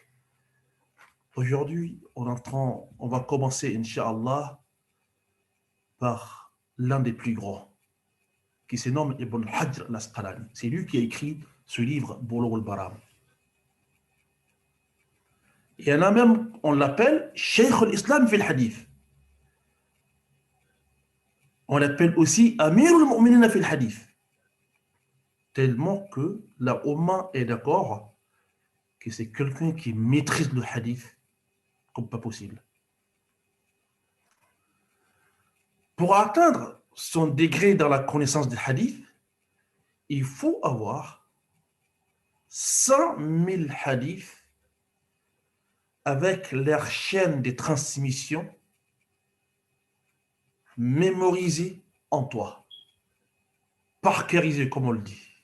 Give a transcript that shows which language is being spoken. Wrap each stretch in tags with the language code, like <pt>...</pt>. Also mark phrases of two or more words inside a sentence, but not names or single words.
<fr>Aujourd'hui, on va commencer, Inch'Allah, par l'un des plus grands, qui se nomme Ibn Hajar al-Asqalani. C'est lui qui a écrit ce livre, Bulugh al-Maram. Il y en a même, on l'appelle</fr> <ar>شيخ الإسلام في الحديث.</ar> <fr>On l'appelle aussi</fr> <ar>أمير المؤمنين في الحديث.</ar> <fr>Tellement que la Oumma est d'accord que c'est quelqu'un qui maîtrise le hadith comme pas possible. Pour atteindre son degré dans la connaissance du hadith, il faut avoir 100 000 hadiths avec leur chaîne de transmission mémorisée en toi, parkérisée comme on le dit.</fr>